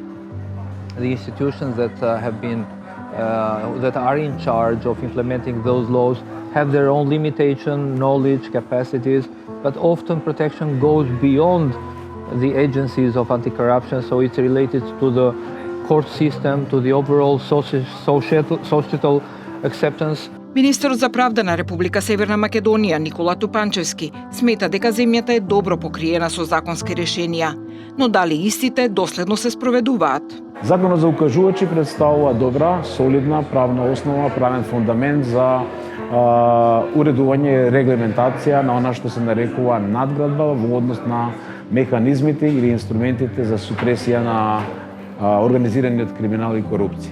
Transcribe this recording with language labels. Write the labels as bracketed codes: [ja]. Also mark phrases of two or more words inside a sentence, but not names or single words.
[en] The institutions that are in charge of implementing those laws have their own limitation, knowledge, capacities, but often protection goes beyond the agencies of anti-corruption, so it's related to the court system, to the overall societal acceptance. [mk] Министерот за правда на Република Северна Македонија Никола Тупанчевски смета дека земјата е добро покриена со законски решенија, но дали истите доследно се спроведуваат? Законот за укажувачи представува добра, солидна правна основа, правен фундамент за уредување регламентација на она што се нарекува надградба во однос на механизмите или инструментите за супресија на организираниот криминал и корупција.